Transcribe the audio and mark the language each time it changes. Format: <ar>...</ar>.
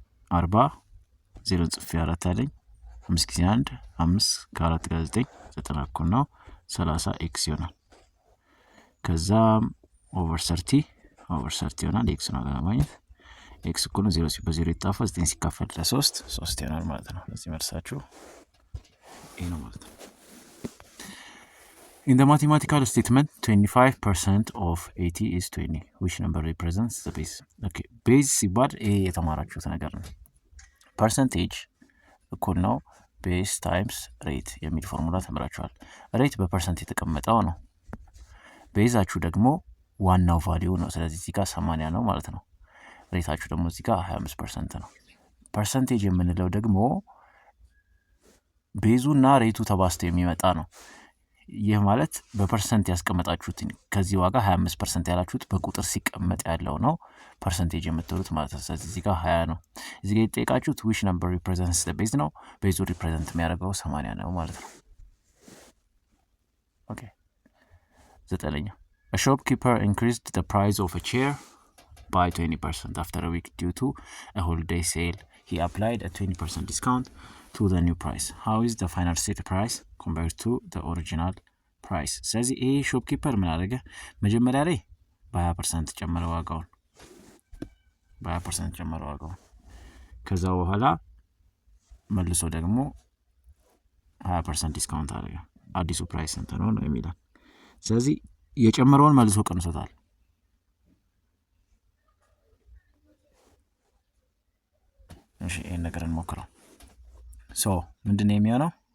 <am>40 0 ጽፌ 4 አለኝ። 5 ጊዜ 1 5 ከ4 ጋር 9 90 እኩል ነው 30x ይሆናል። ከዛ ኦቨር 30 ይሆናል x ነው ለማግኘት x እኩል ነው 0 ሲባዛ 0 ይጣፋ 9 ሲካፈል ለ3 3 ይሆናል ማለት ነው። ለዚህ መልሳችሁ ይሄ ነው ማለት ነው።</am> <en>In the mathematical statement 25% of 80 is 20. which number represents the base? okay base</en> <am>ሲባል ይሄ የተማራችሁት ነገር ነው።</am> <en>percentage</en> <am>እኩል ነው ቤዝ ታይምስ ሬት የሚል ፎርሙላ ተምራችኋል። ሬት በፐርሰንት የተቀመጠው ነው። ቤዛችሁ ደግሞ ዋናው ቫሊዩ ነው። ስለዚህ እዚህ ጋር 80 ነው ማለት ነው። ሬታችሁ ደግሞ እዚህ ጋር 25% ነው። ፐርሰንቴጅ የምንለው ደግሞ ቤዙና ሬቱ ተባዝቶ የሚመጣ ነው። ይህ ማለት በፐርሰንት ያስቀመጣችሁት ከዚህ ዋጋ 25% ያላችሁት በቁጥር ሲቀመጥ ያለው ነው ፐርሰንቴጅ የምትሉት ማለት ነው። ስለዚህ እዚህ ጋር 20 ነው። እዚህ ጋር የተጠየቃችሁት ዊች ነምበር ሪፕሬዘንትስ ዘ ቤዝ ነው። ቤዙ ሪፕሬዘንት የሚያደርገው 80 ነው ማለት ነው። ኦኬ 9ኛ</am> <en>A shopkeeper increased the price of a chair by 20% after a week due to a holiday sale. He applied a 20% discount to the new price. How is the final sale price compared to the original price?</en> <am>ስለዚህ ይሄ ሾፕኪፐር ምን አደረገ? መጀመሪያ ላይ በ20% ጨመረ ዋጋውን በ20% ጨመረ ዋጋውን። ከዛ በኋላ መልሶ ደግሞ 20% ዲስካውንት አደረገ። አዲሱ ፕራይስ ስንት ነው ነው የሚላል። ስለዚህ የጨመረውን መልሶ ቀንሶታል። እሺ ይሄን ነገር እንሞክረው። ሶ ምንድነው የሚሆነው?</am>